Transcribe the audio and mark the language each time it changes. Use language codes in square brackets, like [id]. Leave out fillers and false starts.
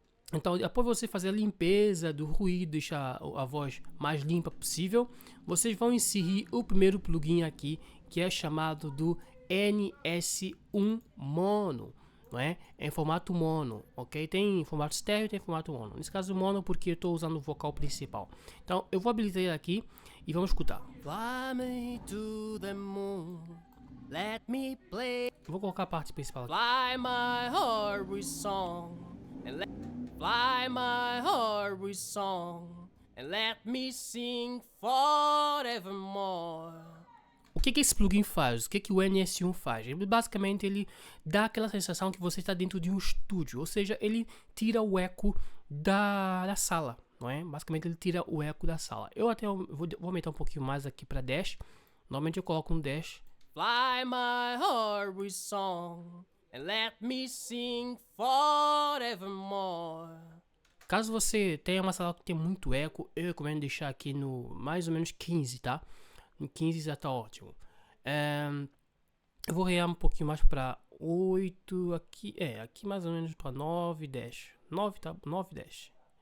[pt] Então, depois de você fazer a limpeza do ruído, deixar a voz mais limpa possível, vocês vão inserir o primeiro plugin aqui, que é chamado do NS1 Mono, não é? É em formato mono, ok? Tem em formato estéreo, tem em formato mono. Nesse caso, mono porque eu estou usando o vocal principal. Então, eu vou habilitar ele aqui e vamos escutar. [en] Fly me to the moon, let me play. [pt] Vou colocar a parte principal aqui. [en] Fly my heart with song, and let fly my heart with song, and let me sing forevermore. [pt] O que esse plugin faz? O que o NS1 faz? Basicamente ele dá aquela sensação que você está dentro de um estúdio, ou seja, ele tira o eco da sala, não é? Basicamente ele tira o eco da sala. Eu até vou aumentar um pouquinho mais aqui para 10. Normalmente eu coloco um 10. [en] Fly my heart with song, and let me sing forevermore. [pt] Caso você tenha uma sala que tem muito eco, eu recomendo deixar aqui no mais ou menos 15, tá? No 15 já tá ótimo. Eu vou rear um pouquinho mais para 8 aqui. Aqui mais ou menos para 9, 10. 9, tá? 9, 10.